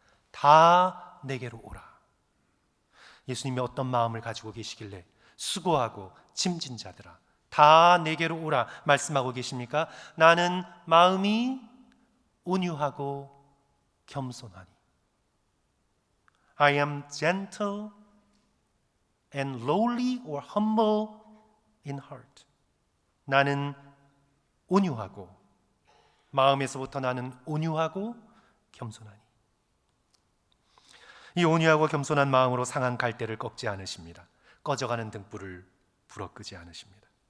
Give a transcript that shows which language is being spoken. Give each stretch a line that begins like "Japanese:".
Korean: 다 내게로 오라. 예수님이 어떤 마음을 가지고 계시길래 수고하고 짐진 자들아 다 내게로 오라 말씀하고 계십니까? 나는 마음이 온유하고 겸손하니.
English: I am gentle and lowly or humble in heart.
Korean: 나는 온유하고, 마음에서부터 나는 온유하고 겸손하니. 이 온유하고 겸손한 마음으로 상한 갈대를 꺾지 않으십니다. 꺼져가는 등불을 불어 끄지 않으십니다.